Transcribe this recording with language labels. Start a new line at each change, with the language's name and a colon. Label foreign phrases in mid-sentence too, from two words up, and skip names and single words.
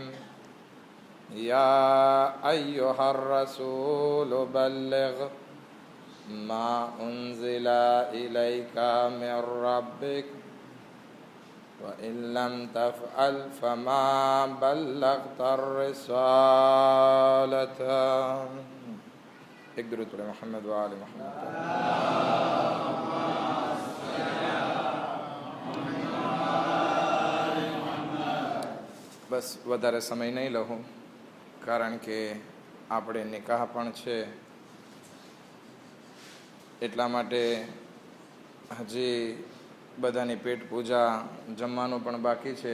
Arabic: يا أيها الرسول بلغ ما أنزل إليك من ربك وإن لم تفعل فما بلغت الرسالة. اقدروا على محمد وآل محمد.
Gujarati: બસ વધારે સમય નહીં લઉં, કારણ કે આપણે નિકાહ પણ છે, એટલા માટે હજી બધાની પેટ પૂજા જમવાનું પણ બાકી છે.